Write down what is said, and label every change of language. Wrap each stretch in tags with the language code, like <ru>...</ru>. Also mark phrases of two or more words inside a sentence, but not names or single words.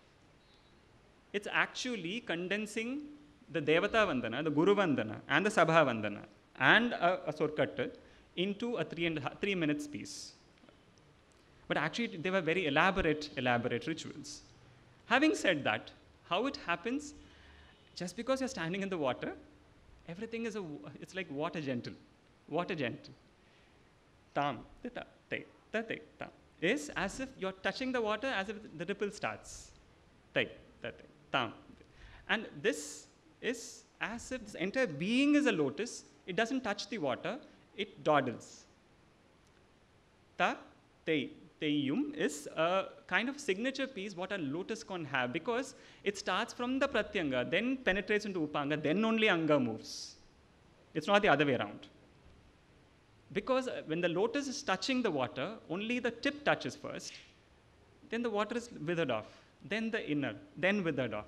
<en>It's actually condensing the Devata Vandana, the Guru Vandana, and the Sabha Vandana, and a Surkat into a 3 minutes piece. But actually, they were very elaborate rituals. Having said that, how it happens, just because you're standing in the water, everything is it's like water gentle. Tam, ta, te, ta, te, tam. is as if you're touching the water, as if the ripple starts. Tai, ta, tai, tam. And this is as if this entire being is a lotus. It doesn't touch the water, it dawdles. Ta, te, Teyum is a kind of signature piece what a lotus can have, because it starts from the Pratyanga, then penetrates into Upanga, then only Anga moves. It's not the other way around. Because when the lotus is touching the water, only the tip touches first, then the water is withered off, then the inner, then withered off.</en>